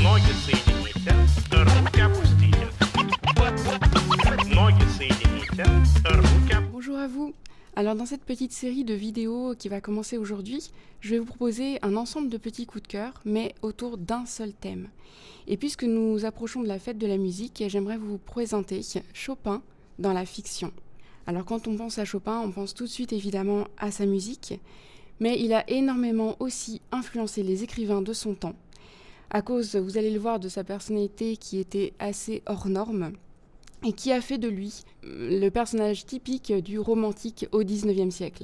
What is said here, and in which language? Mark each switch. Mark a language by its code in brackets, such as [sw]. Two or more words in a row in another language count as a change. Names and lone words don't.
[ru] Ноги соедините, руки опустите. Ноги соедините, руки опустите. [fr] Bonjour à vous. Alors dans cette petite série de vidéos qui va commencer aujourd'hui, je vais vous proposer un ensemble de petits coups de cœur, mais autour d'un seul thème. Et puisque nous approchons de la fête de la musique, j'aimerais vous présenter Chopin dans la fiction. Alors quand on pense à Chopin, on pense tout de suite évidemment à sa musique, mais il a énormément aussi influencé les écrivains de son temps, à cause, vous allez le voir, de sa personnalité qui était assez hors norme, et qui a fait de lui le personnage typique du romantique au XIXe siècle.